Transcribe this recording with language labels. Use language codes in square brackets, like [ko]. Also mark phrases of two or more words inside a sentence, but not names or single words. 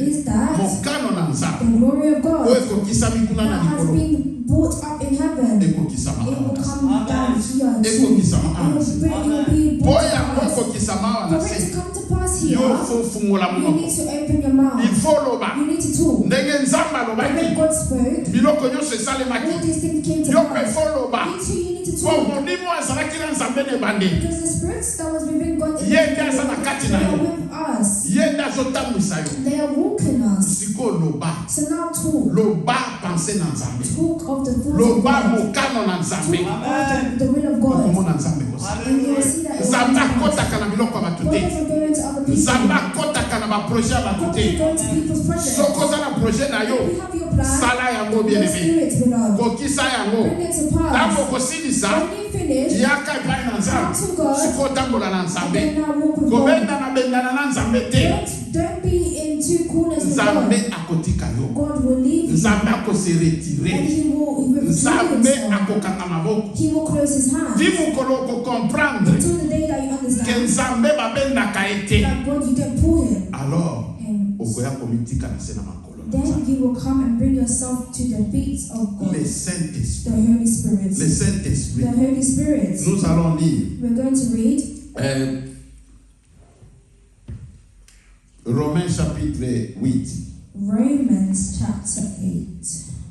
[en] is that [ln] mokano na Nzambe. [en] the glory of [ln] Oyo [en] God [ln] ekokisa mikuna [en] that [ln] na [en] has [ln] likolo. [en] been brought up in heaven, it [ln] Ekokisa [en] will [ln] maana. [en] come down here too. [ln] Ekokisa [en] It [ln] maana. [en] will be brought [ln] Oya [en] to pass. [ln] ekokisa maana [en] For it [ln] se. [en] to come to pass here, [ln] Yo fo fungola [en] you [ln] munoko. [en] need to open your mouth. [fr] Il faut loba. [en] You need to talk. [ln] Ndenge Nzambe [en] And when [ln] alobaki. [en] God spoke, [ln] Biloko nyonso [en] all [ln] esalemaki. [en] these things came to [ln] Yo [en] pass. [ln] pe fo loba. [en] You too, you need to [ln] Po [en] talk. [ln] molimo azalaki na Nzambe ne bande. [en] Because the spirits that was within God, [ln] Ye nde aza na kati na [en] they are [ln] yo. [en] with us. [ln] Ye nde azotambwisa yo. [en] They are walking us. [ln] Siko loba. [en] So now talk. [ln] Loba pense na Nzambe. [en] Talk of the thoughts of [ln] Loba [en] God. [ln] mokano na Nzambe. [en] Talk of the will of God. [ln] Okomona Nzambe kosi. [en] And you will see that it will [ln] Nzambe [en] come to pass. [ln] akotaka na biloko ya bato [en] God [ln] te. [en] doesn't go into other people. [ln] Nzambe akotaka na baproje ya bato [en] God [ln] te. [en] doesn't go into people's projects. [ln] Soki oza na proje na yo, [en] You have your plan. [ln] sala yango [en] Your [fr] bien aimé. [en] spirit, beloved. [ln] Kokisa yango. [en] Bring it to pass. [ln] Ntango kosilisa, [en] When you finish, [ln] yaka epai na Nzambe. [en] come to God. [ln] Siko otambola na [en] And [ln] Nzambe. [en] then now walk with God. [ln] Kobendana na Nzambe te. [en] Don't be in two corners with [ln] Nzambe [en] God. [ln] akotika yo. [en] God will leave you. [ln] Nzambe akose [en] And [ln] retire. [en] he will withdraw [ln] Nzambe [en] himself. [ln] akokanga maboko. [en] He will close his hands. [ln] Ti mokolo okokomprendre [en] Until the day that you [ln] ke [en] understand [ln] Nzambe babendaka ye te. [en] that God, you don't pull him. [ln] Alors, [en] And [ln] okoya komitika na se na makolo na [en] then [ln] Nzambe. [en] you will come and bring yourself to the feet of God. [fr] Le Saint-Esprit. [en] The Holy Spirit. [fr] Le Saint-Esprit. [en] The Holy Spirit. [fr] Nous allons lire [en] We're going to read [fr] Romains chapitre 8. [en] Romans chapter 8.